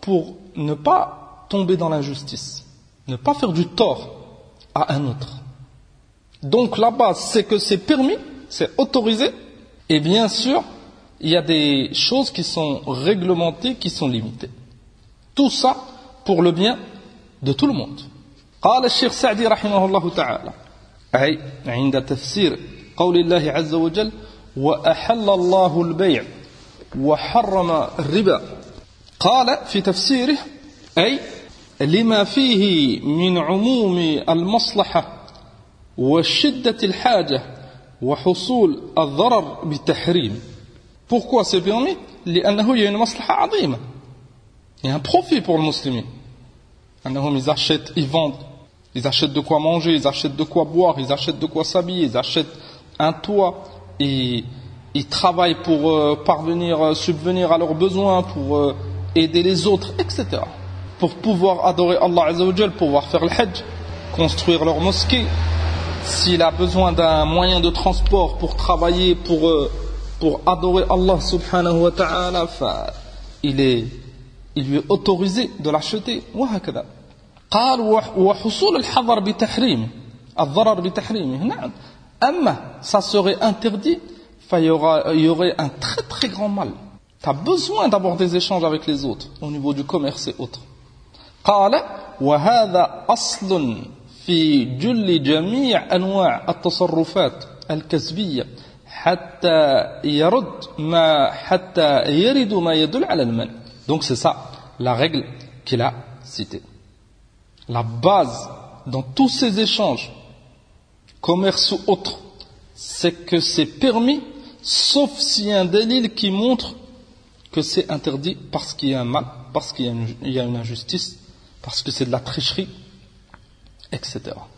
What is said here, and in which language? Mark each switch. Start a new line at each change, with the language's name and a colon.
French: Pour ne pas tomber dans l'injustice. Ne pas faire du tort à un autre. Donc la base, c'est que c'est permis, c'est autorisé. Et bien sûr, il y a des choses qui sont réglementées, qui sont limitées. Tout ça pour le bien de tout le monde.
Arabic: قال الشيخ سعدي رحمه الله تعالى أي عند تفسير قول الله عز وجل وأحل الله البيع وحرم الربا قال في تفسيره أي لما فيه من عموم المصلحة وشدة الحاجة وحصول الضرر بتحريم
French: pourquoi c'est permis
Arabic: لأنه
French: il y a une maslaha
Arabic: عظيمة
French: il y a un profit pour les musulmans
Arabic: أنهم
French: ils achètent ils vendent. Ils achètent de quoi manger, ils achètent de quoi boire, ils achètent de quoi s'habiller, ils achètent un toit, et ils travaillent pour parvenir, subvenir à leurs besoins, pour aider les autres, etc. Pour pouvoir adorer Allah Azza wa Jal, pouvoir faire le hajj, construire leur mosquée. S'il a besoin d'un moyen de transport pour travailler, pour adorer Allah subhanahu wa ta'ala, il lui est autorisé de l'acheter.
Arabic: Wa hakada. قال وحصول الحظر بتحريم الضرر بتحريمه نعم أما
French: ça serait interdit il y aurait un très très grand mal. Tu as besoin d'avoir des échanges avec les autres au niveau du commerce et autres.
Arabic: قال وهذا أصل في جل جميع أنواع التصرفات الكسبية حتى يرد ما حتى يرد ما يدل على المنع.
French: Donc c'est ça la règle qu'il a citée. La base dans tous ces échanges, commerce ou autre, c'est que c'est permis, sauf s'il y a un délit qui montre que c'est interdit parce qu'il y a un mal, parce qu'il y a une injustice, parce que c'est de la tricherie, etc.